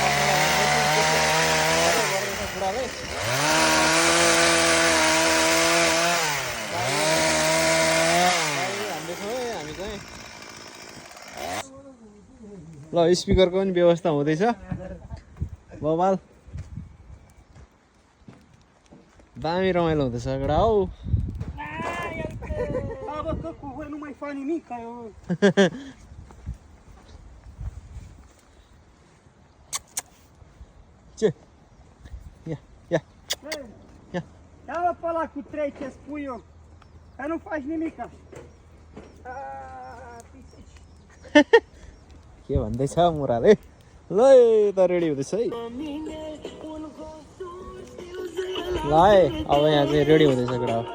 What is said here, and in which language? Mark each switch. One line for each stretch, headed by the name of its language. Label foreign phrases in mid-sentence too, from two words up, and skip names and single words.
Nepali: बुढाले हामी चाहिँ ल स्पिकरको पनि व्यवस्था हुँदैछ बवाल दामी रमाइलो हुँदैछ केटा हौ
Romanian: Nu mai fac nimic, ca eu... Ce? Ia. Ia pe ăla cu 3 ce spui eu, că nu faci nimic așa.
Nepali: के भन्दैछ मुराले ल त रेडी हुँदैछ है ल है अब यहाँ चाहिँ रेडी हुँदैछ केटा